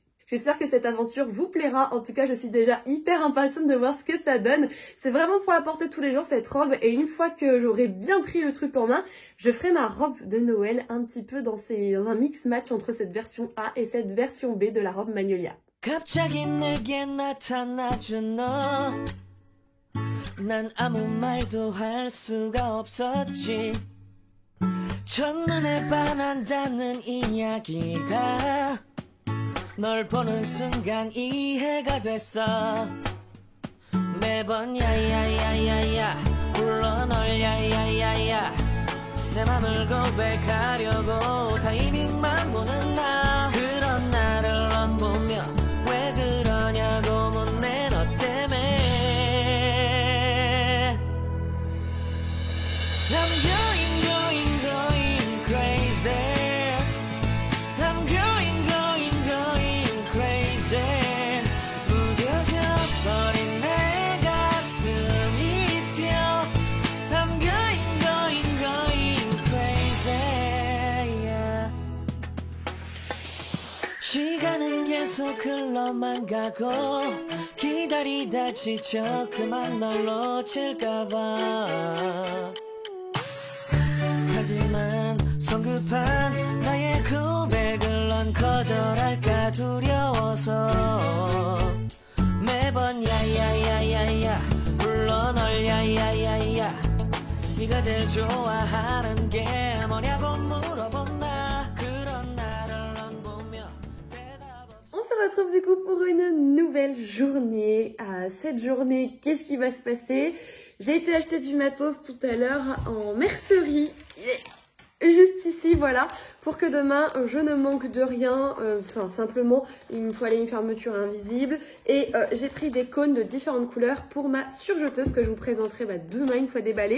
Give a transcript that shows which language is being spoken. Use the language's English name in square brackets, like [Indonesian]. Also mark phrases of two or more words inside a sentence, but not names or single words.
[French] J'espère que cette aventure vous plaira. En tout cas, je suis déjà hyper impatiente de voir ce que ça donne. C'est vraiment pour la porter tous les jours cette robe. Et une fois que j'aurai bien pris le truc en main, je ferai ma robe de Noël un petit peu dans un [English] mix match [French] entre cette version A et cette version B de la robe Magnolia. [Korean] 갑자기 내게 나타나준 너 난 아무 말도 할 수가 없었지 첫눈에 반한다는 이야기가 널 보는 순간 이해가 됐어 매번 야야야야야 불러 널 야야야야 내 맘을 고백하려고 타이밍만 보는 나 그런 나를 넌 보며 왜 그러냐고 묻네 너 때문에 [English] I'm going crazy I'm going crazy [Korean] 무뎌져 버린 내 가슴이 뛰어 [English] I'm going crazy yeah. [Korean] 시간은 계속 흘러만 가고 기다리다 지쳐 그만 널 놓칠까봐 하지만 성급한 나의 고백을 넌 거절할까 두려워서 매번 야야야야야 불러 널 야야야야 네가 제일 좋아하는 게 뭐냐고 물어본 나 그런 나를 넌 보며 대답 [French] On se retrouve du coup pour une nouvelle journée. Cette journée, qu'est-ce qui va se passer? J'ai été acheter du matos tout à l'heure en mercerie. Juste ici, voilà, pour que demain je ne manque de rien, enfin simplement il me faut aller une fermeture invisible et j'ai pris des cônes de différentes couleurs pour ma surjeteuse que je vous présenterai demain une fois déballée.